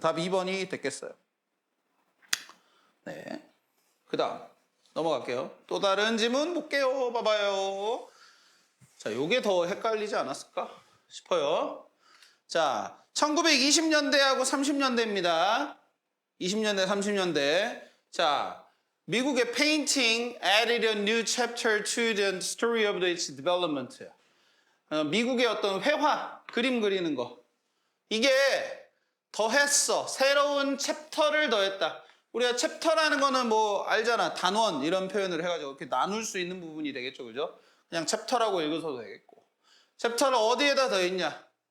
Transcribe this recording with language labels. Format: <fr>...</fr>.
<ko>답 2번이 됐겠어요. 네. 그 다음 넘어갈게요. 또 다른 질문 볼게요. 봐봐요. 자, 요게 더 헷갈리지 않았을까 싶어요. 자, 1920년대하고 30년대입니다. 20년대, 30년대. 자, 미국의</ko> <en>painting added a new chapter to the story of its development.</en> <ko>미국의 어떤 회화, 그림 그리는 거. 이게 더했어. 새로운 챕터를 더했다. 우리가 챕터라는 거는 뭐 알잖아. 단원 이런 표현을 해가지고 이렇게 나눌 수 있는 부분이 되겠죠. 그죠? 그냥 챕터라고 읽어서도 되겠고. 챕터를 어디에다 더했냐?</ko>